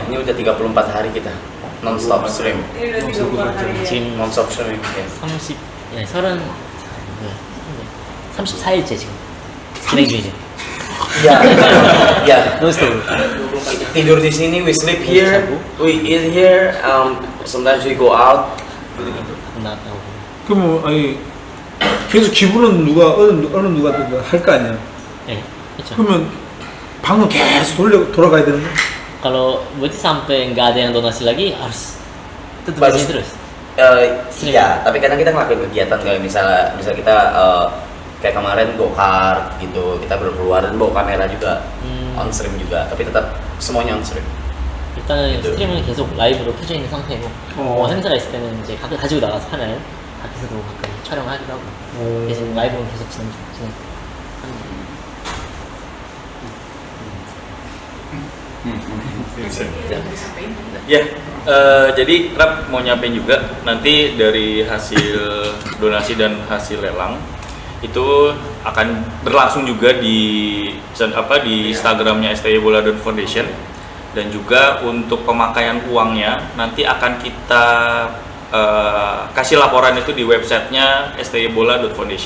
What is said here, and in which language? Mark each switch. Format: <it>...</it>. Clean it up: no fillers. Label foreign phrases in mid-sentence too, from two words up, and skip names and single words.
<id>Ini udah 34 hari kita</id> <en>non-stop stream.</en> <id>Ini udah 34 hari.</id> <ko>지금</ko> <en>Non-stop streaming.</en> <ko>34일째 지금 진행 중이죠.</ko> <id>Iya. Iya.</id> <ko>논스톱.</ko> <id>Tidur di sini,</id> <en>we sleep here, we eat here. Sometimes we go out.</en> <ko>나왔다고. 그럼 아니 계속 기부는 누가 어느 누가 할 거 아니야. 네, 그렇죠. 그러면 방은 계속 돌아가야 되는 거야?</ko> <id>Kalau berarti sampai nggak ada yang donasi lagi harus tetap di Bagus. sini terus. Iya, tapi kadang kita ngelakuin kegiatan kayak misal kita kayak kemarin</id> <en>go kart</en> <id>gitu, kita berkeluar dan bawa kamera juga,</id> <en>on stream</en> <id>juga, tapi tetap semuanya</id> <en>on stream.</en> <ko>일단은 네. 스트리밍은 계속 라이브로 켜져 있는 상태고 행사가 있을 때는 이제 가지고 나가서 하나요? 밖에서도 가끔 촬영을 하기도 하고 계속 라이브는 계속 진행.</ko> <id>Ya, jadi Rap mau nyampein juga nanti dari hasil donasi dan hasil lelang itu akan berlangsung juga di Instagramnya STY Bola Foundation, dan juga untuk pemakaian uangnya nanti akan kita kasih laporan itu di websitenya STY Bola Foundation.</id>